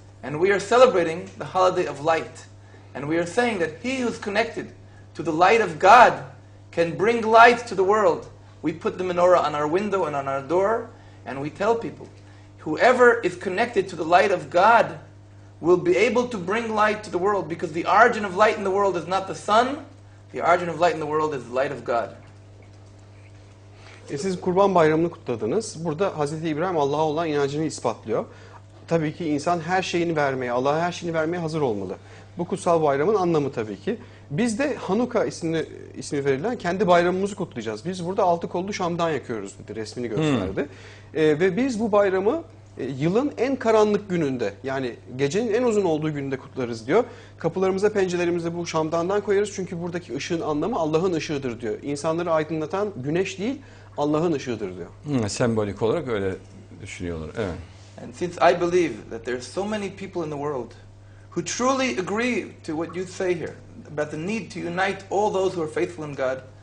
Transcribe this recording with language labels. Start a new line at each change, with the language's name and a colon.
English: And we are celebrating the holiday of light. And we are saying that he who's connected to the light of God can bring light to the world. We put the menorah on our window and on our door, and we tell people, whoever is connected to the light of God will be able to bring light to the world, because the origin of light in the world is not the sun, the origin of light in the world is the light of God.
Turkish: Siz Kurban Bayramı'nı kutladınız. Burada Hz. İbrahim Allah'a olan inancını ispatlıyor. Tabii ki insan her şeyini vermeye, Allah'a her şeyini vermeye hazır olmalı. Bu kutsal bayramın anlamı tabii ki. Biz de Hanuka ismi verilen kendi bayramımızı kutlayacağız. Biz burada altı kollu şamdan yakıyoruz dedi, resmini gösterdi. Ve biz bu bayramı yılın en karanlık gününde, yani gecenin en uzun olduğu günde kutlarız diyor. Kapılarımıza, pencerelerimize bu şamdandan koyarız çünkü buradaki ışığın anlamı Allah'ın ışığıdır diyor. İnsanları aydınlatan güneş değil, Allah'ın ışığıdır diyor. Sembolik olarak öyle düşünüyorlar. Evet.
English: And since I believe that there are so many people in the world who truly agree to what you say here about the need to unite all those who are faithful in God.